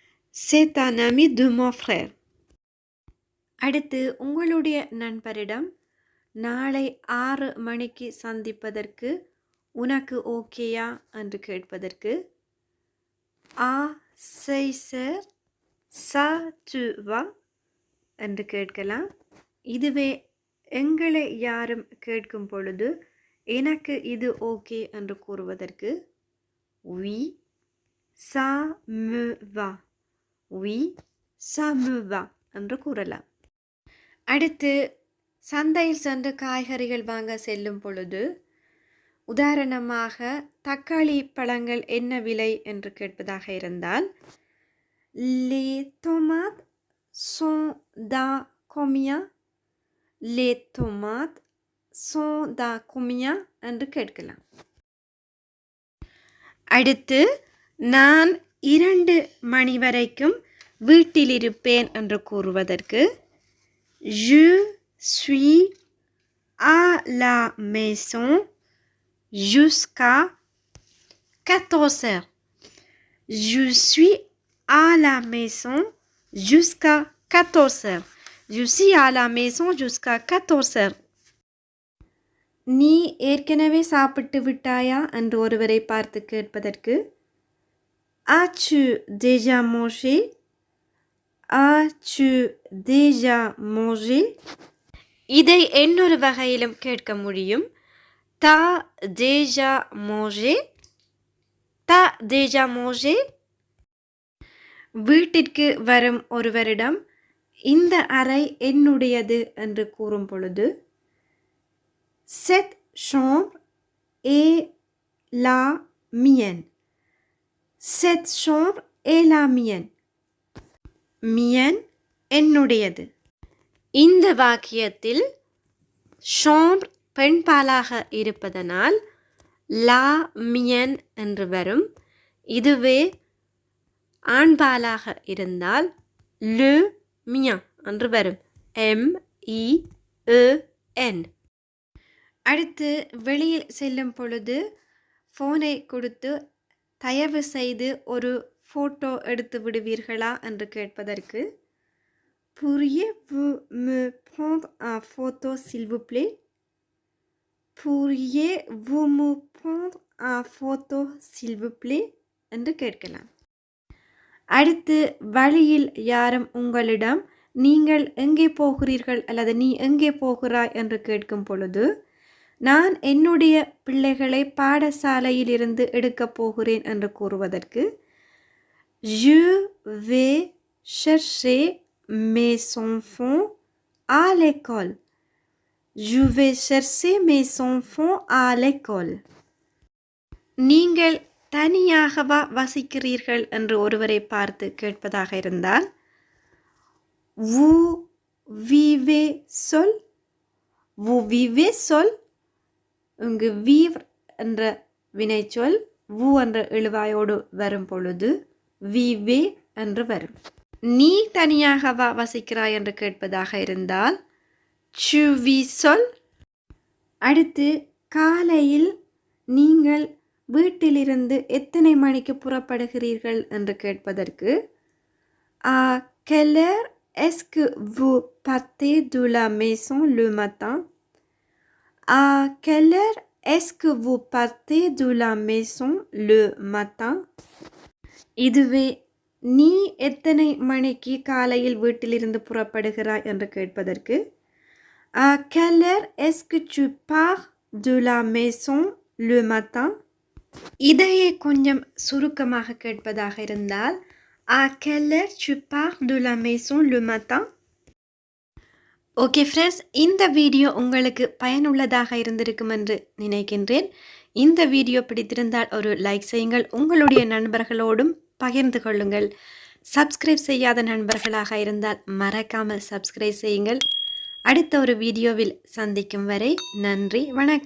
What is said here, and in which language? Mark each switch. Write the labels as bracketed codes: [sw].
[fr] C'est un ami de mon frère. [ta] அடுத்து உங்களுடைய நண்பரிடம் நாளை 6 மணிக்கு சந்திப்பதற்கு உனக்கு ஓகேயா என்று கேட்பதற்கு [fr] à 6 heures ça tu va [ta] என்று கேட்கலாம். இதுவே எங்களை யாரும் கேட்கும் பொழுது எனக்கு இது ஓகே என்று கூறுவதற்கு [fr] oui ça me va. Oui ça me va [ta] என்று கூறலாம். அடுத்து சந்தையில் சென்று காய்கறிகள் வாங்க செல்லும் பொழுது உதாரணமாக தக்காளி பழங்கள் என்ன விலை என்று கேட்பதாக இருந்தால் [fr] les tomates sont d'à combien? Les tomates sont d'à combien [ta] என்று கேட்கலாம். அடுத்து நான் 2 மணி வரைக்கும் வீட்டில் இருப்பேன் என்று கூறுவதற்கு [fr] je suis à la maison jusqu'à 14 heures. Je suis à la maison jusqu'à 14 heures. Je suis à la maison jusqu'à 14 heures. [ta] நீ ஏற்கனவே சாப்பிட்டு விட்டாயா என்று ஒருவரை பார்த்து கேட்பதற்கு [fr] as-tu déjà mangé? As-tu déjà mangé? [ta] இதை இன்னொரு வகையிலும் கேட்க முடியும். [fr] T'as déjà mangé? T'as déjà mangé? [ta] வீட்டிற்கு வரும் ஒருவரிடம் இந்த அறை என்னுடையது என்று கூறும் பொழுது [fr] cette chambre est la mienne. Cette chambre est la mienne. [ta] மியன் என்னுடையது. இந்த வாக்கியத்தில் chambre பெண்பாலாக இருப்பதனால் லா மியன் என்று வரும். இதுவே ஆண்பாலாக இருந்தால் [fr] le mien [ta] என்று வரும். MEEN. அடுத்து வெளியில் செல்லும் பொழுது ஃபோனை கொடுத்து தயவு செய்து ஒரு ஃபோட்டோ எடுத்து விடுவீர்களா என்று கேட்பதற்கு [fr] pourriez-vous me prendre un photo s'il vous plaît? Pourriez-vous me prendre un photo s'il vous plaît? [ta] என்று கேட்கலாம். அடுத்து வழியில் யாரும் உங்களிடம் நீங்கள் எங்கே போகிறீர்கள் அல்லது நீ எங்கே போகிறாய் என்று கேட்கும் பொழுது நான் என்னுடைய பிள்ளைகளை பாடசாலையில் இருந்து எடுக்கப் போகிறேன் என்று கூறுவதற்கு [fr] je vais chercher mes enfants à l'école. Je vais chercher mes enfants à l'école. [ta] நீங்கள் தனியாகவா வசிக்கிறீர்கள் என்று ஒருவரை பார்த்து கேட்பதாக இருந்தால் [fr] vous vivez seul? Vous vivez seul? [ta] இங்கு vivre என்ற வினைச்சொல் vous என்ற எழுவாயோடு வரும் பொழுது vive என்று வரும். நீ தனியாகவா வசிக்கிறாய் என்று கேட்பதாக இருந்தால் [fr] tu vis seul? [ta] அடுத்து காலையில் நீங்கள் வீட்டிலிருந்து எத்தனை மணிக்கு புறப்படுகிறீர்கள் என்று கேட்பதற்கு [fr] À quelle heure est-ce que vous partez de la maison le matin? À quelle heure est-ce que vous partez de la maison le matin? [ta] இதுவே நீ எத்தனை மணிக்கு காலையில் வீட்டிலிருந்து புறப்படுகிறாய் என்று கேட்பதற்கு [fr] À quelle heure est-ce que tu pars de la maison le matin? [ta] இதையே கொஞ்சம் சுருக்கமாக கேட்பதாக இருந்தால் [fr] À quelle heure tu pars de la maison le matin? [ta] Okay friends, இந்த வீடியோ உங்களுக்கு பயனுள்ளதாக இருந்திருக்கும் என்று நினைக்கின்றேன். இந்த வீடியோ பிடித்திருந்தால் ஒரு லைக் செய்யுங்கள், உங்களுடைய நண்பர்களோடும் பகிர்ந்து கொள்ளுங்கள். சப்ஸ்கிரைப் செய்யாத நண்பர்களாக இருந்தால் மறக்காமல் சப்ஸ்கிரைப் செய்யுங்கள். அடுத்த ஒரு வீடியோவில் சந்திக்கும் வரை நன்றி, வணக்கம்.